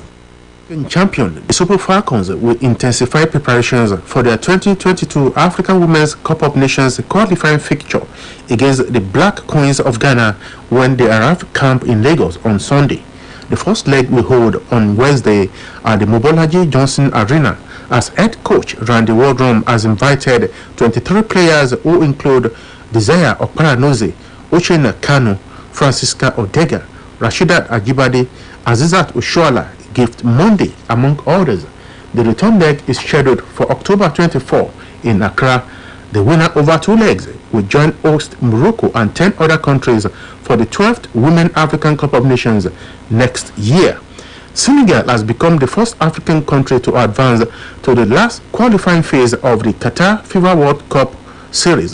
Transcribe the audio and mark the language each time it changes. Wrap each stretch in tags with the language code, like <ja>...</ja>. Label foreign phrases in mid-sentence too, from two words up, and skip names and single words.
<en>Champion, the Super Falcons will intensify preparations for their 2022 African Women's Cup of Nations qualifying fixture against the Black Queens of Ghana when they arrive camp in Lagos on Sunday. The first leg will hold on Wednesday at the Mobolaji Johnson Arena as head coach Randy Waldrum has invited 23 players who include Desire Okparanoze, Uchenna Kanu, Francisca Odega, Rashidat Ajibade, Azizat Oshoala, Gift Monday, among others. The return leg is scheduled for October 24 in Accra. The winner over 2 legs will join host Morocco and 10 other countries for the 12th Women African Cup of Nations next year. Senegal has become the first African country to advance to the last qualifying phase of the Qatar FIFA World Cup Series.</en>